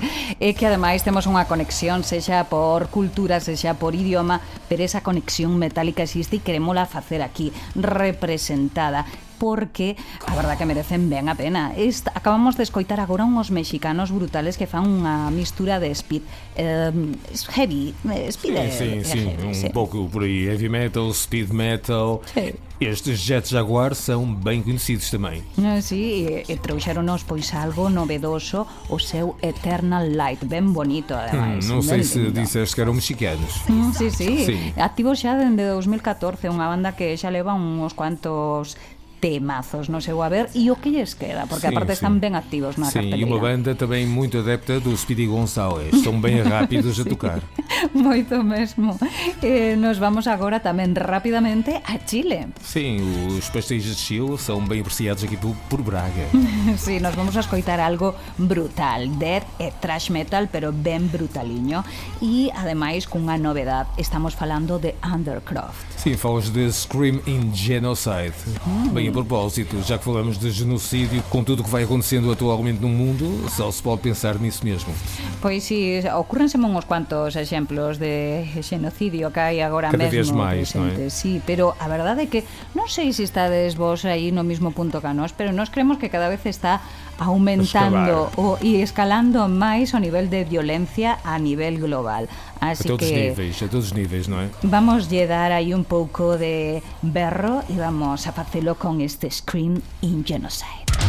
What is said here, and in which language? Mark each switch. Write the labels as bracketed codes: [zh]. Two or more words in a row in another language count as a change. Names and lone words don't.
[gl] E que ademais temos unha conexión, sexa por cultura, sexa por idioma, pero esa conexión metálica existe e querémola facer aquí, representada, porque a verdad que merecen ben a pena. Acabamos de escoitar agora uns mexicanos brutales que fan unha mistura de speed heavy, speed [pt] Sim, [gl] heavy, [pt] pouco por aí, heavy metal, speed metal. [gl] Sí. [pt] Estes Jet Jaguar são bem conhecidos também. [gl] Sí, e trouxeronos pois algo novedoso, o seu Eternal Light, ben bonito ademais. [pt] Não sei [gl] ben [pt] se [gl] lindo. [pt] disseste que eram mexicanos. [gl] Sí. Sí. Activo xa dende 2014, unha banda que xa leva uns cuantos temazos no seu haber e o que lles queda, porque [pt] Sim, [gl] aparte [pt] sim. [gl] están ben activos na [pt] Sim, e [gl] carteleira. [pt] uma banda também muito adepta do Speedy González. São bem rápidos a tocar. [gl] Moito mesmo. Nos vamos agora tamén rapidamente a Chile. [pt] Sim, os pastéis de Chile são bem apreciados aqui por Braga. [gl] Sí, nos vamos a escoitar algo brutal, death e thrash metal, pero ben brutaliño. E ademais cunha novedade, estamos falando de Undercroft. [pt] Sim, falas de Scream in Genocide. Bem, a propósito, já que falamos de genocídio, com tudo o que vai acontecendo atualmente no mundo, só se pode pensar nisso mesmo. [gl] Pois si, ocurrenseme uns cuantos exemplos de xenocidio que hai agora Cada mesmo vez máis, presente. non é? Sí, pero a verdade é que non sei se estades vos aí no mismo punto que a nós, pero nós creemos que cada vez está aumentando e escalando máis o nivel de violencia a nivel global. Así [pt] A todos os [gl] que [pt] níveis, não é? [gl] vamos lle dar aí un pouco de berro e vamos a facelo con este Scream in Genocide.